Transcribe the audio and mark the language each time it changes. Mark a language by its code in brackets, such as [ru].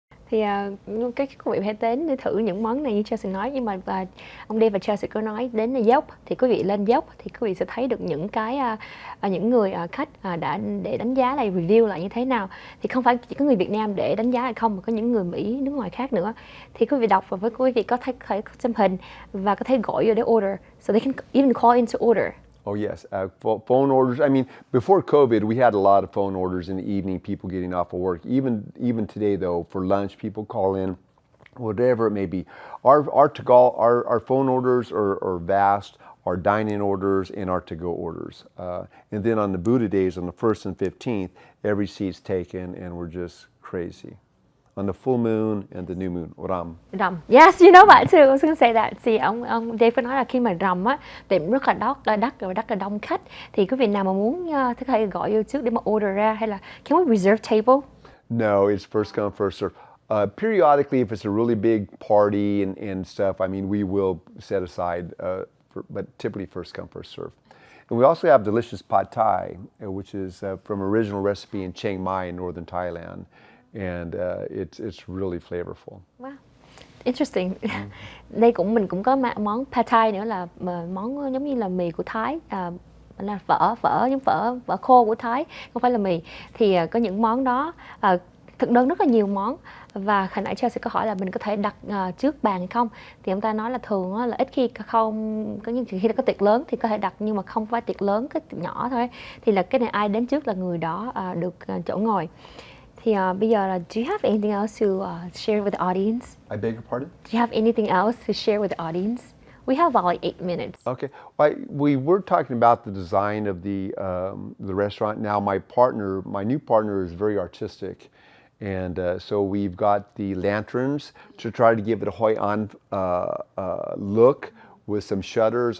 [vi] Thì các quý vị hãy đến để thử những món này như Chelsea nói, nhưng mà ông Dave và Chelsea có nói đến Yelp, thì quý vị lên Yelp thì quý vị sẽ thấy được những cái những người khách đã để đánh giá lại, review lại như thế nào. Thì không phải chỉ có người Việt Nam để đánh giá hay không, mà có những người Mỹ, nước ngoài khác nữa. Thì quý vị đọc và với quý vị có thể xem hình và có thể gọi vô để order, [en] so they can even call in to order. Oh yes, phone orders. I mean, before COVID, we had a lot of phone orders in the evening. People getting off of work. Even today, though, for lunch, people call in, whatever it may be. Our phone orders are vast. Our dine-in orders and our to-go orders. And then on the Buddha days, on the 1st and 15th, every seat's taken, and we're just crazy. On the full moon and the new moon, Ram. Rằm. Yes, you know that too. I was going to say that. [vi] Thì ông Dave có nói là khi mà rằm á, tiệm rất là đắt và rất là đông khách. Thì quý vị nào mà muốn có thể gọi vô trước để mà order ra, hay là [en] can we reserve table? No, it's first come, first serve. Periodically, if it's a really big party and stuff, I mean, we will set aside, but typically first come, first serve. And we also have delicious pad thai, which is from original recipe in Chiang Mai in northern Thailand. And it's really flavorful. Wow, interesting. [vi] Đây mình cũng có món pad thai nữa, là món giống như là mì của Thái, là phở giống phở khô của Thái, không phải là mì. Thì có những món đó, thực đơn rất là nhiều món. Và hồi nãy Chelsea có hỏi là mình có thể đặt trước bàn hay không, thì ông ta nói là thường là ít khi không, có những khi có tiệc lớn thì có thể đặt, nhưng mà không phải tiệc lớn, cái tiệc nhỏ thôi. Thì là cái này ai đến trước là người đó được chỗ ngồi. Thì bây giờ là, [en] do you have anything else to share with the audience? I beg your pardon? Do you have anything else to share with the audience? We have about like 8 minutes. Okay. We were talking about the design of the restaurant. Now my new partner is very artistic. And so we've got the lanterns to try to give it a Hoi An look with some shutters.